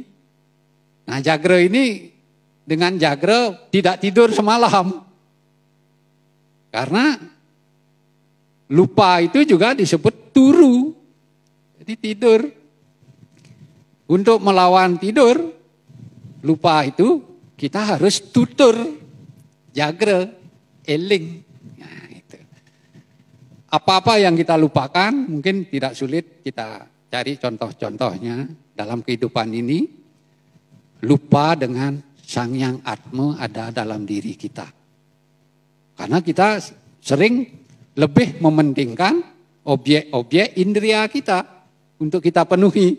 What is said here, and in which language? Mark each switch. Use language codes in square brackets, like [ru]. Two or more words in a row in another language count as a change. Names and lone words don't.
[id] Nah, Jagre ini dengan Jagre tidak tidur semalam. Karena lupa itu juga disebut turu. Jadi tidur. Untuk melawan tidur, lupa itu kita harus tutur. Jagre, eling. Nah, itu. Apa-apa yang kita lupakan mungkin tidak sulit kita cari contoh-contohnya dalam kehidupan ini. Lupa dengan Sang Yang Atma ada dalam diri kita. Karena kita sering lebih mementingkan objek-objek indera kita untuk kita penuhi.